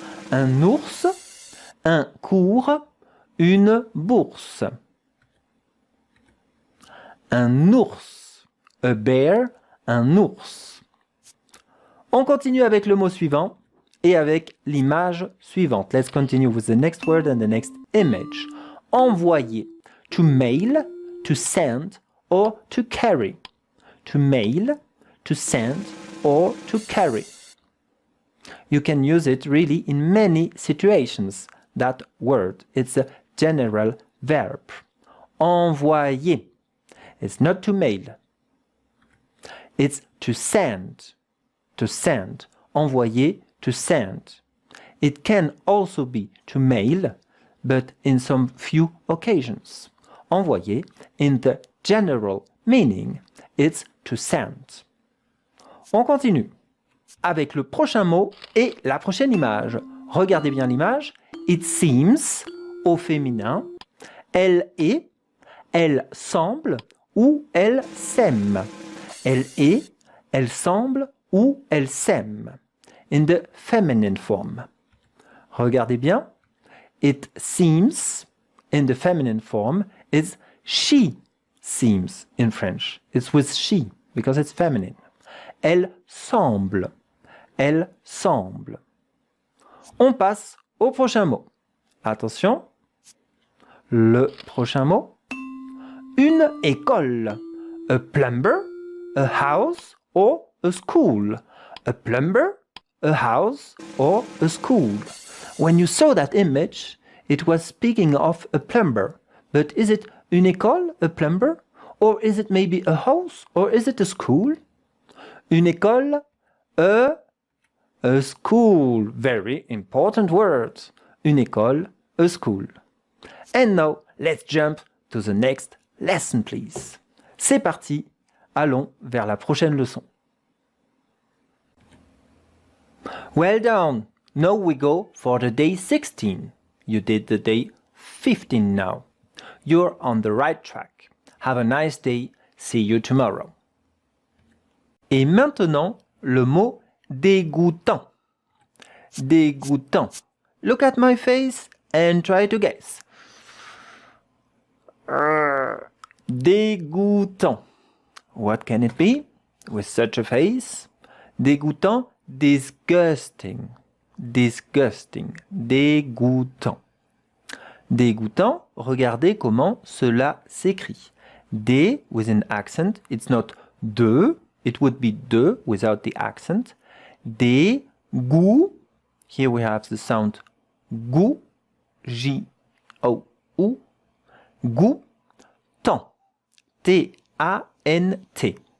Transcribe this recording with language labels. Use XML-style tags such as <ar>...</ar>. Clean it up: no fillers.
<fr>Un ours, un cours, une bourse. Un ours.</fr> <en>A bear,</en> <fr>un ours. On continue avec le mot suivant et avec l'image suivante.</fr> <en>Let's continue with the next word and the next image. Envoyer. To mail, to send, or to carry. To mail, to send, or to carry. You can use it really in many situations. That word, it's a general verb. Envoyer. It's not to mail. It's to send. To send. Envoyer, to send. It can also be to mail, but in some few occasions. Envoyer, in the general meaning, it's to send.</en> <fr>On continue avec le prochain mot et la prochaine image. Regardez bien l'image.</fr> <en>It seems,</en> <fr>au féminin. Elle est, elle semble ou elle s'aime. Elle est, elle semble ou elle s'aime.</fr> <en>In the feminine form.</en> <fr>Regardez bien.</fr> <en>It seems, in the feminine form, is she seems in French. It's with she, because it's feminine.</en> <fr>Elle semble. Elle semble. On passe au prochain mot. Attention. Le prochain mot. Une école.</fr> <en>A plumber, a house, or a school. A plumber, a house, or a school. When you saw that image, it was speaking of a plumber. But is it une école, a plumber? Or is it maybe a house? Or is it a school? Une école, a school. Very important word. Une école, a school. And now, let's jump to the next lesson, please.</en> <fr>C'est parti, allons vers la prochaine leçon.</fr> <en>Well done. Now we go for the day 16. You did the day 15 now. You're on the right track. Have a nice day. See you tomorrow.</en> <fr>Et maintenant, le mot dégoûtant. Dégoûtant.</fr> <en>Look at my face and try to guess. Dégoûtant. What can it be with such a face? Dégoûtant, disgusting. Disgusting.</en> <fr>Dégoûtant. Dégoûtant, regardez comment cela s'écrit.</fr> <en>D with an accent, it's not de, it would be de without the accent. Dégoût, here we have the sound goût, J-O-U, goût, tant, T-A-N-T.</en>